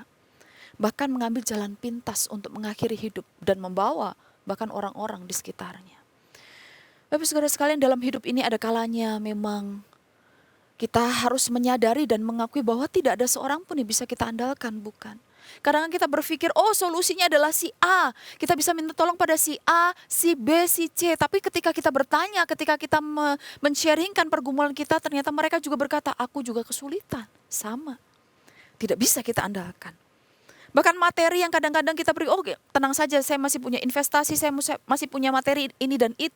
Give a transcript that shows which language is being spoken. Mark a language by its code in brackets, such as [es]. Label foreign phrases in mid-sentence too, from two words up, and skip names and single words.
[id] Bahkan mengambil jalan pintas untuk mengakhiri hidup dan membawa bahkan orang-orang di sekitarnya. Bapak Ibu Saudara sekalian, dalam hidup ini ada kalanya memang kita harus menyadari dan mengakui bahwa tidak ada seorang pun yang bisa kita andalkan, bukan? Kadang-kadang kita berpikir, oh solusinya adalah si A. Kita bisa minta tolong pada si A, si B, si C. Tapi ketika kita bertanya, ketika kita men-sharingkan pergumulan kita, ternyata mereka juga berkata, aku juga kesulitan. Sama. Tidak bisa kita andalkan. Bahkan materi yang kadang-kadang kita beri, oh tenang saja saya masih punya investasi, saya masih punya materi ini dan itu.